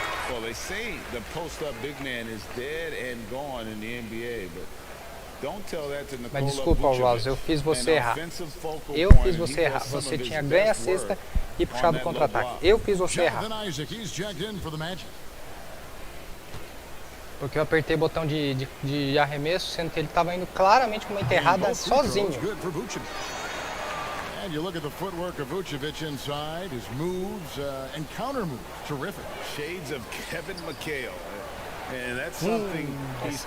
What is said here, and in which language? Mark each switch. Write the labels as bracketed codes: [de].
[en] Well, they say the post-up big man is dead and gone in the NBA, but don't tell that to Nikola. [pt] Mas desculpa, Ross, eu fiz você errar. Eu fiz você errar. Você tinha ganho a cesta e puxado o contra-ataque. Eu fiz você errar. Porque eu apertei o botão de arremesso, sendo que ele estava indo claramente com uma enterrada sozinho. [en] And you look at the footwork of Vucevic inside, his moves and counter moves, terrific. Shades of Kevin McHale. And that's something he's